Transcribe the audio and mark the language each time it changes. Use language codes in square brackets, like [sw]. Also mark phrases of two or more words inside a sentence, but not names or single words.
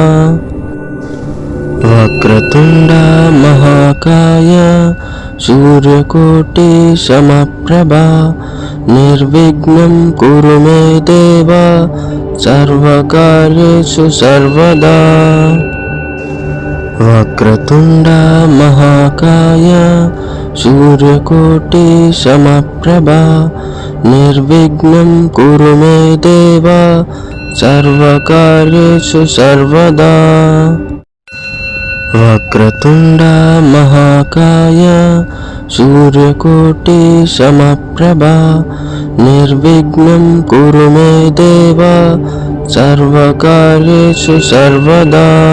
[sa] वक्रतुण्ड महाकाय सूर्यकोटि समप्रभा निर्विघ्नं कुरु मे देव सर्वकार्येषु सर्वदा వక్రతుండ మహాకాయ సూర్యకోటి సమప్రభ నిర్విఘ్నం కురు మే దేవ సర్వకార్యేషు సర్వదా. వక్రతుండ మహాకాయ సూర్యకోటి సమప్రభ నిర్విఘ్నం కురు మే దేవ సర్వకార్యేషు సర్వదా.